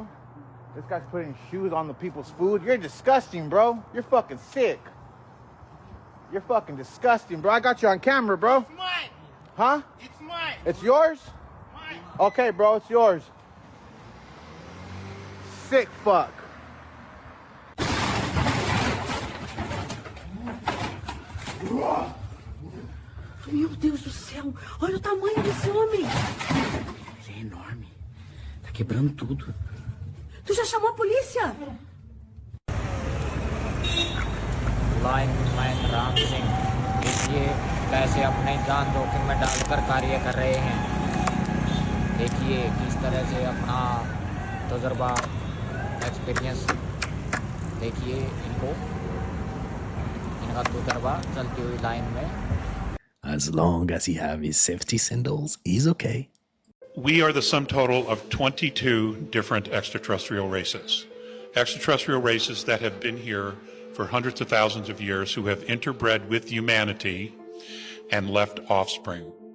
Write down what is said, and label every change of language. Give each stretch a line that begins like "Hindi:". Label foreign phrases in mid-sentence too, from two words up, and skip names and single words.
English: This guy's putting shoes on the people's food. You're disgusting, bro. You're fucking sick. You're fucking disgusting, bro. I got you on camera, bro. It's mine. Huh? It's mine. It's yours? Mine. Okay, bro, it's yours. Sick fuck.
Portuguese: Meu Deus do céu, olha o tamanho desse homem. Ele é enorme. Tá quebrando tudo. Tu já chamou a polícia?
Hindi: लाइनमैन राम सिंह देखिए कैसे अपने जान जोखिम में डालकर कार्य कर रहे हैं। देखिए किस तरह से अपना तजुर्बा एक्सपीरियंस देखिए इनका तजुर्बा चलती हुई लाइन में।
English: As long as he have his safety sandals, he's okay. We are the sum total of 22 different extraterrestrial races. Extraterrestrial races that have been here for hundreds of thousands of years, who have interbred with humanity and left offspring.